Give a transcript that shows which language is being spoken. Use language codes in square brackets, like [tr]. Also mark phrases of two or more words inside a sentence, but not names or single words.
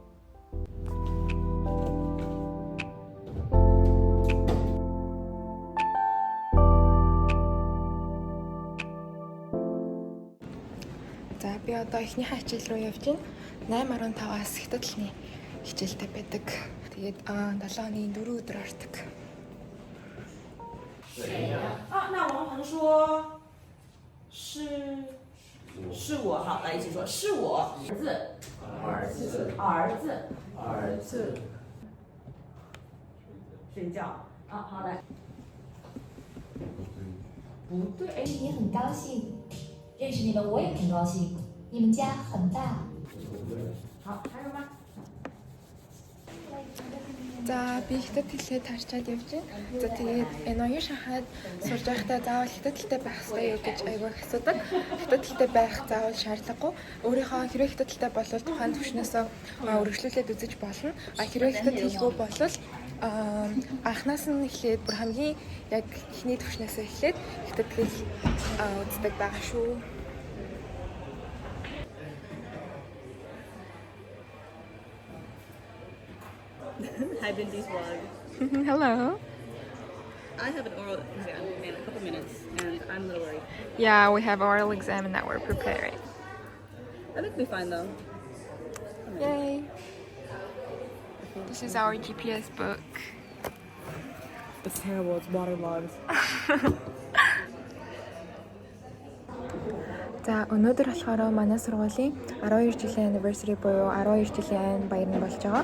[mn] За би одоо эхнийхээ хичээл рүү явж байна. 8:15-аас хятадны хичээлтэй байдаг. Тэгээд 7 оны 4 өдөр ордог. [zh] 那王鹏说是我，好，来一起说，是我儿子睡觉啊，好来，不对，哎，也很高兴认识你们，我也挺高兴。你们家很大。好，还有吗？ [mn] За би хятад хэлээ тарчаад явж байна. За тэгээд энэ оюун шахаад сурж байхдаа заавал хятад хэлтэй байх хэрэгтэй юу гэж айгүй асуудаг. Хятад хэлтэй байх заавал шаардлагагүй. Өөрийнхөө хэрвээ хятад хэлтэй болвол тухайн төвшнөөсөө өргөжлүүлээд үзэж болно. Хэрвээ хятад хэлгүй болвол анхнаас нь эхлээд бүр хамгийн яг эхний төвшнөөсөө эхлээд хятад хэл үздэг байгаа шүү. [en] Hi, Bindi's vlog. Hello. I have an oral exam in a couple minutes, and I'm a little worried. Yeah, we have oral exam that we're preparing. I think we'll be fine though. Yay! This is our GPS book. It's terrible. It's waterlogged. [mn] За өнөөдөр болохоор манай сургуулийн 12 жилийн anniversary буюу 12 жилийн айн баяр нь болж байгаа.